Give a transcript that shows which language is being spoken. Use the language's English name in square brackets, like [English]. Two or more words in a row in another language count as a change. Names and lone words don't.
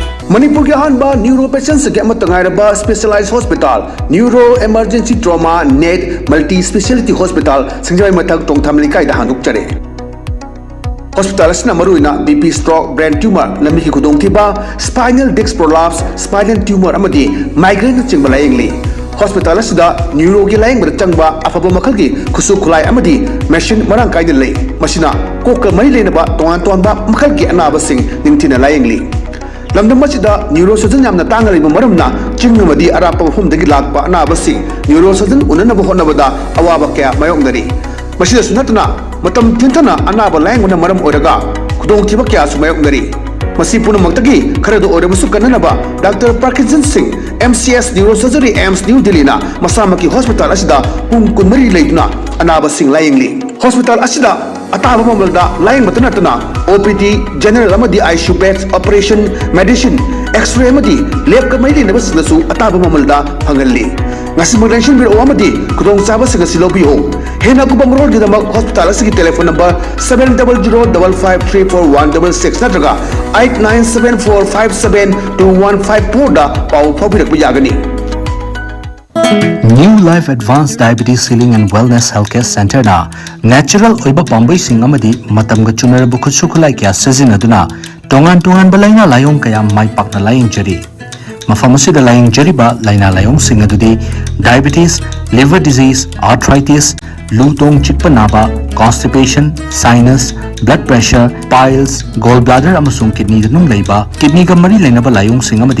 [Manipuri] Manipur के अहानबा [English] neuro patients [Manipuri] के अमत तंगाइरबा [English] specialized hospital [Manipuri] न्यूरो इमरजेंसी ट्रॉमा नेट मल्टी स्पेशलिटी हॉस्पिटल संजय मथक टोंगथाम लिकाई दा हानुक चरे हॉस्पिटल असना मरुइना [English] BP stroke brain tumour [Manipuri] लम्बी की खुदोंगथिबा [English] spinal disc prolapse spinal tumour [Manipuri] अमदी माइग्रेन चिंगबा लायंगली हॉस्पिटल असदा न्यूरो की लायंग चंगबा अफब मखल की खुसु खुलाई अमदी [English] machine marang [Manipuri] कायदे लई मसिना कोक मरी लेनबा तोंगान तोंबा मखल की अनाबसिंग निंगथिना लायंगली लमदम मसिदा न्यूरो सर्जन यामना तांगरिबा मरमना चिंगमदी अरापा मफमदगी लाकपा अनाबसिंग न्यूरो सर्जन उननबा होनबदा अवाबा कया मायोंगदरी मसिदा सुनतना मतम थिंथना अनाबा लायंगना मरम ओरगा खुदोंथिबा कया सुमायोंगदरी मसी पुनमक्तगी खरदो ओरबसु कन्ननबा डॉक्टर पार्किंसन सिंह MCS [English] neuro surgery [Manipuri] एम्स न्यू दिल्ली ना मसामकी हॉस्पिटल असिदा पुंग कुनमरी लेना अनाबा सिंह लायंगली हॉस्पिटल असिदा अताबा ममलदा लायंग मतनतना OPD [English] general amadi ICU beds operation medicine X-ray [Manipuri] अमदी लैब कमैली नबसनसु अताबा ममलदा फंगल्ली ngasi maglensin biro amadi kudong chaba singa silobiyo hena ku bamrol gidamag hospital asigi [English] telephone number [Manipuri] 7005534166 natraga 8974572154 da pau phobirak buyagani New Life Advanced Diabetes Healing and Wellness Healthcare Center na natural oiba pambai sing amadi matamga chunarabu khutsukhulai kya sajinaduna tongan balaina layong kaya mai pakna laying jari मफम असिदा लाइंग जरिबा लाइना लायोंग सिंग अदुदी [English] diabetes liver disease arthritis [Manipuri] लूतोंग चिक्पा नाबा [English] constipation sinus blood pressure piles gall bladder [Manipuri] अमसुंग किडनी दनुंग लैबा किडनी गा मरी लैनबा लायोंग सिंग अमदी